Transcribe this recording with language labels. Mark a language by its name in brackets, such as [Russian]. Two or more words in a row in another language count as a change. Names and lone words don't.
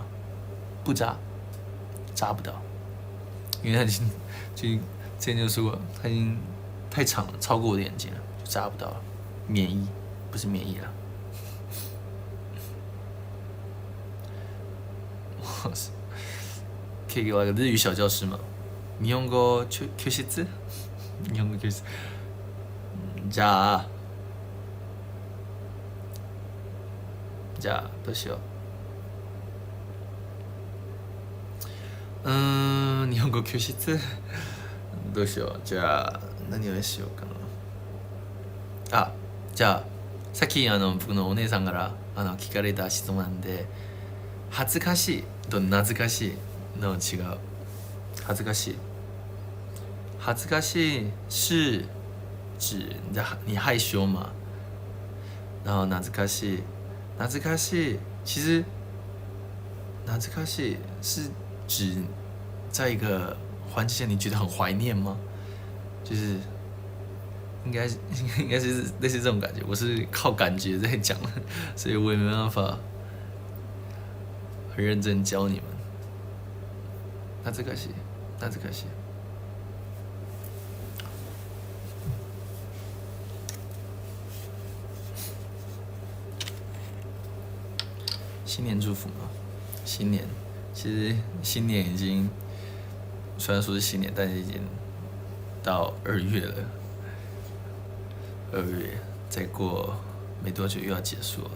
[Chinese] 不扎，扎不到，因为他已经之前就说过，他已经太长了，超过我的眼睛了，就扎不到了。免疫，不是免疫啦。可以给我一个日语小教室吗？ [Japanese] 日本語教室？日本語教室。じゃあどうしよう。日本語教室？どうしよう。じゃあ何をしようかな。あ、じゃあさっき僕のお姉さんから聞かれた質問なんで、恥ずかしいと懐かしいの違う。恥ずかしい。恥ずかしい [Chinese] 是指你害羞嘛，然后 [Japanese] 懐かしい，懐かしい， [Chinese] 其实懐かしい是指在一个环境下你觉得很怀念吗？就是应该是类似这种感觉，我是靠感觉在讲的，所以我也没办法很认真教你们。 [Japanese] 懐かしい，懐かしい。 [Chinese] 新年祝福吗？新年，其实新年已经，虽然说是新年，但是已经到2月了，2月再过没多久又要结束了。